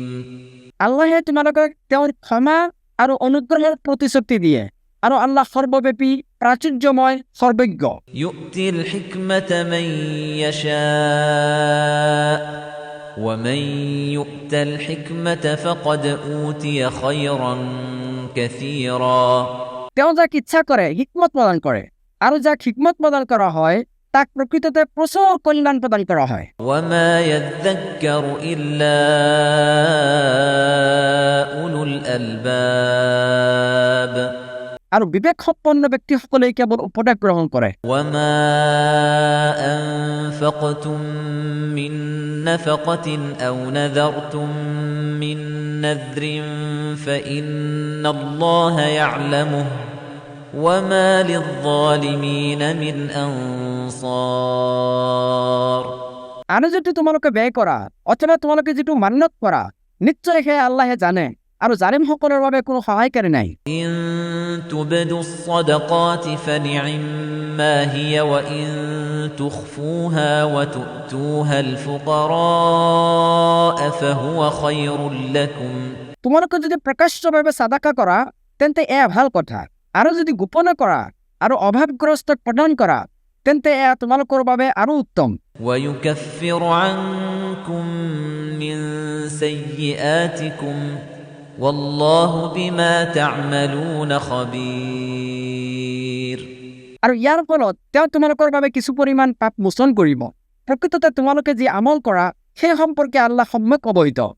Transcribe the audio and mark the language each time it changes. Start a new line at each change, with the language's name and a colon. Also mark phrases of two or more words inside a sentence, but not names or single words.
Assamese: আল্লাহে তোমালোকক তেওঁৰ ক্ষমা আৰু অনুগ্ৰহৰ প্ৰতিশ্ৰুতি দিয়ে আৰু আল্লাহ সৰ্বব্যাপী প্ৰাচুৰ্যময় সৰ্বজ্ঞ
Arabic: يؤتي الحكمة من يشاء ومن يؤت الحكمة فقد أوتي خيرا كثيرا
Assamese: তেওঁ যাক ইচ্ছা কৰে হিকমত প্ৰদান কৰে আৰু যাক হিকমত প্ৰদান কৰা হয় তাক প্ৰকৃততে প্ৰচুৰ কল্যাণ প্ৰদান কৰা হয়
Arabic: وما يذكر إلا أولو الألباب
Assamese: আৰু বিবেক সম্পন্ন ব্যক্তিসকলে কেৱল উপদেশ গ্ৰহণ কৰে
Arabic: وما أنفقتم من نفقة أو نذرتم من نذر فإن الله يعلمه وما للظالمين من أنصار
Assamese: আৰু যদি তোমালোকে ব্যয় কৰা অথবা তোমালোকে যিটো মান্যত কৰা নিশ্চয় সেয়া আল্লাহে জানে আৰু জালিমসকলৰ বাবে কোনো সহায়কাৰী নাই
Arabic: إن تبدوا الصدقات فنعما هي وإن تخفوها وتؤتوها الفقراء فهو خير لكم
Assamese: তোমালোকে যদি প্ৰকাশ্যভাৱে সাদাকা কৰা তেন্তে এয়া ভাল কথা আৰু যদি গোপনে কৰা আৰু অভাৱগ্ৰস্তক প্ৰদান কৰা তেন্তে এয়া তোমালোকৰ বাবে আৰু উত্তম
Arabic: ويكفر عنكم من سيئاتكم والله بما تعملون خبير
Assamese: আৰু ইয়াৰ ফলত তেওঁ তোমালোকৰ বাবে কিছু পৰিমাণ পাপ মোচন কৰিব প্ৰকৃততে তোমালোকে যি আমল কৰা সেই সম্পৰ্কে আল্লাহ সম্যক অৱহিত